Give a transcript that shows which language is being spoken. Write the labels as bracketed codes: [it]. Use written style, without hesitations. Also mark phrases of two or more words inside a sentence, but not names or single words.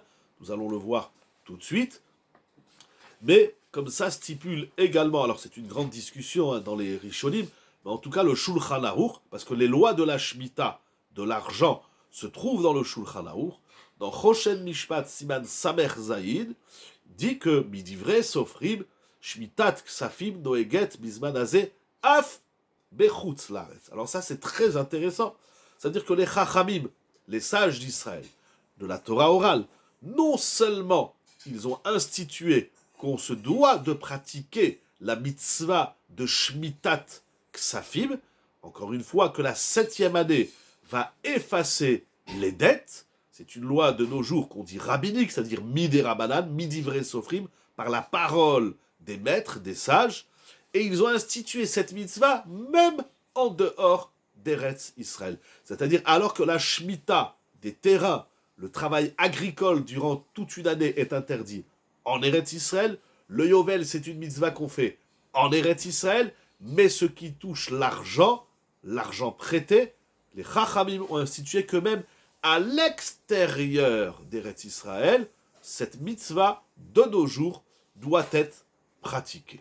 [fr] Nous allons le voir tout de suite. Mais, comme ça stipule également, alors c'est une grande discussion dans les Rishonim, mais en tout cas le Shulchan Aruch, parce que les lois de la Shemitah, de l'argent, se trouvent dans le Shulchan Aruch, dans Choshen Mishpat Siman Samer Zaïd, dit que [he] מדברי סופרים שמיטת כספים נוהגת בזמן הזה אף בחוץ לארץ. [fr] Alors ça c'est très intéressant. C'est-à-dire que les Chachamim, les sages d'Israël, de la Torah orale, non seulement ils ont institué qu'on se doit de pratiquer la mitzvah de [he] שמיטת כספים, [fr] encore une fois que la 7e année va effacer les dettes. C'est une loi de nos jours qu'on dit rabbinique, c'est-à-dire [he] מדרבנן מדברי סופרים, [fr] par la parole des maîtres, des sages, et ils ont institué cette mitzvah même en dehors d'Eretz Israël. C'est-à-dire alors que la Shemitah des terrains, le travail agricole durant toute une année est interdit en Eretz Israël, le Yovel c'est une mitzvah qu'on fait en Eretz Israël, mais ce qui touche l'argent prêté, les Chachamim ont institué que même à l'extérieur d'Eretz Israël, cette mitzvah de nos jours doit être pratiquée.